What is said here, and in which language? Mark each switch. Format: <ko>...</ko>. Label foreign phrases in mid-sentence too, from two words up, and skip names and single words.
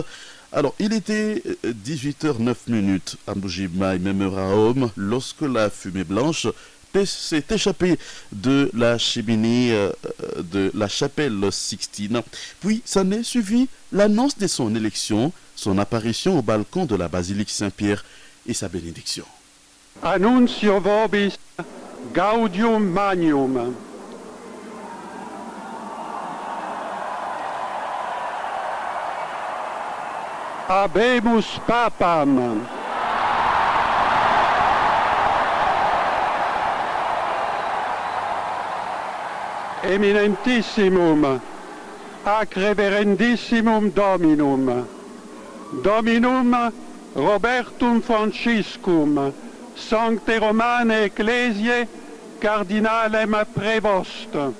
<fr>Alors, il était 18h09 à Mbuji-Mayi, même heure à Rome, lorsque la fumée blanche s'est échappée de la cheminée de la chapelle Sixtine. Puis, s'en est suivi l'annonce de son élection, son apparition au balcon de la basilique Saint-Pierre et sa bénédiction.</fr> <la>Annuncio vobis gaudium magnum. Habemus papam. Eminentissimum, ac reverendissimum Dominum, Dominum Robertum Franciscum, Sancte Romane Ecclesiae, Cardinalem Prevost,</la>